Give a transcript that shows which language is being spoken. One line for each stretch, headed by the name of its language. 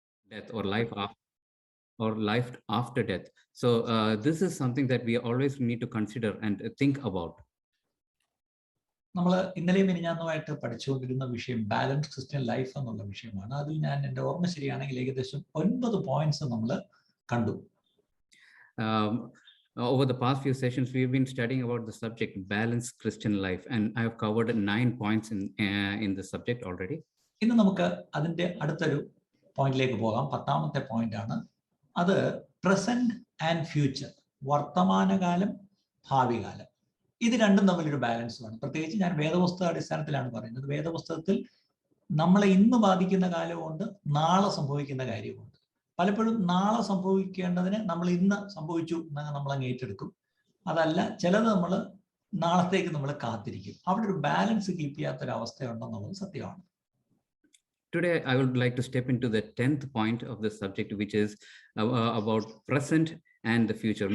English: death or life after death. So this is something that we always need to consider and think about.
Malayalam: നമ്മൾ ഇന്നലെയും മിനിഞ്ഞാന്നുമായിട്ട് പഠിച്ചുകൊണ്ടിരുന്ന വിഷയം
English: balance Christian life
Malayalam: എന്നുള്ള വിഷയമാണ്. അതിൽ ഞാൻ എൻ്റെ ഓർമ്മ ശരിയാണെങ്കിൽ ഏകദേശം 9 പോയിന്റ്സ് നമ്മൾ കണ്ടു.
English: Over the past few sessions, we've been studying about the subject balanced Christian life, and I have covered 9 points in the subject already.
Malayalam: ഇന്ന് നമുക്ക് അതിൻ്റെ അടുത്തൊരു പോയിന്റിലേക്ക് പോകാം. 10ാമത്തെ പോയിന്റ് ആണ്. അത്
English: present and future,
Malayalam: വർത്തമാനകാലം ഭാവികാലം. ഇത് രണ്ടും തമ്മിലൊരു ബാലൻസ് വേണം. പ്രത്യേകിച്ച് ഞാൻ വേദപുസ്തക അടിസ്ഥാനത്തിലാണ് പറയുന്നത്. വേദപുസ്തകത്തിൽ നമ്മളെ ഇന്ന് ബാധിക്കുന്ന കാലമുണ്ട്, നാളെ സംഭവിക്കുന്ന കാര്യമുണ്ട്. പലപ്പോഴും നാളെ സംഭവിക്കേണ്ടതിന് നമ്മൾ ഇന്ന് സംഭവിച്ചു എന്നങ്ങ് നമ്മൾ അങ്ങ് ഏറ്റെടുക്കും. അതല്ല, ചിലത് നമ്മൾ നാളത്തേക്ക് നമ്മൾ കാത്തിരിക്കും. അവിടെ ഒരു ബാലൻസ് കീപ്പ് ചെയ്യാത്തൊരവസ്ഥയുണ്ടെന്നുള്ളത് സത്യമാണ്.
English: Today, I would like to step into the 10th point of the subject, which is about present and the future.